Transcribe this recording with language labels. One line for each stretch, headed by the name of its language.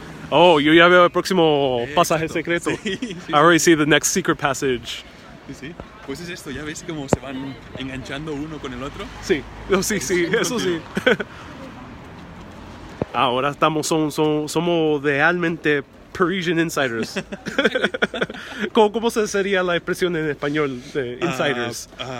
Spanish: Oh, yo ya veo el próximo pasaje secreto. Sí.
English: I already see the next secret passage.
Spanish: Sí. Pues es esto, ya ves cómo se van enganchando uno con el otro. Sí, sí, eso sí. Ahora somos realmente
English: Parisian insiders.
Spanish: ¿Cómo sería la expresión en español de insiders?